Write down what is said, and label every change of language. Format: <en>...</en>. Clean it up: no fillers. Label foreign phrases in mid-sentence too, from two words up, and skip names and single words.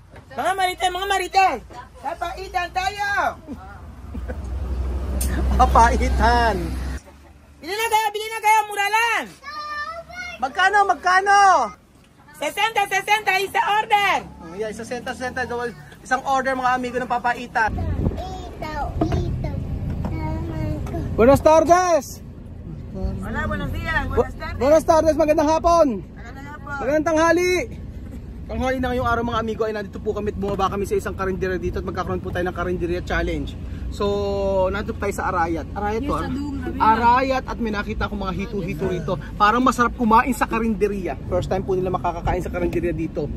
<tl>Mga marites! Papaitan tayo! Papaitan! Bili na kayo, mura lang! Magkano? 60 isa order! Yeah, isa senta, isang order mga amigo ng papaitan.</tl> <es>Buenas tardes! Hola, buenos días, Buenas tardes,</es> <tl>magandang hapon! Magandang Magandang tanghali! Tanghali na ngayong araw mga amigo ay nandito po kami at bumaba kami sa isang karinderya dito at magkakaroon po tayo ng karinderya challenge. So, nandito tayo sa Arayat. Arayat at may nakita akong mga hito-hito rito. Parang masarap kumain sa karinderya.</tl> <en>First time</en> <tl>po nila makakakain sa karinderya dito.</tl>